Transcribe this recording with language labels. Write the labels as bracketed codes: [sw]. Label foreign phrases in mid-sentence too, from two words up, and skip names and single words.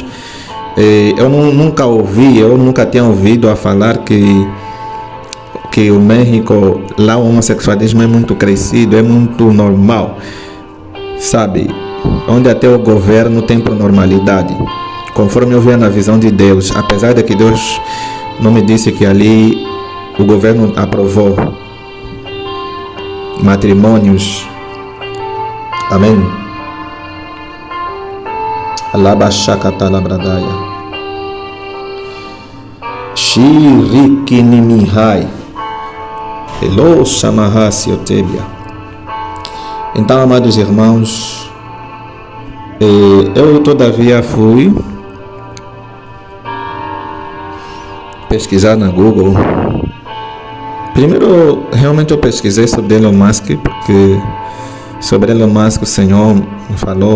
[pt] Eu nunca tinha ouvido a falar que o México, lá o homossexualismo é muito crescido, é muito normal, sabe? Onde até o governo tem por normalidade, conforme eu via na visão de Deus, apesar de que Deus não me disse que ali o governo aprovou matrimônios. Amém. Alabashakatalabradaya. Shirikinimihai. Hello, Shamahasi Otebia. Então, amados irmãos, eu todavia fui pesquisar na Google. Primeiro, realmente eu pesquisei sobre Elon Musk, porque sobre Elon Musk o Senhor me falou.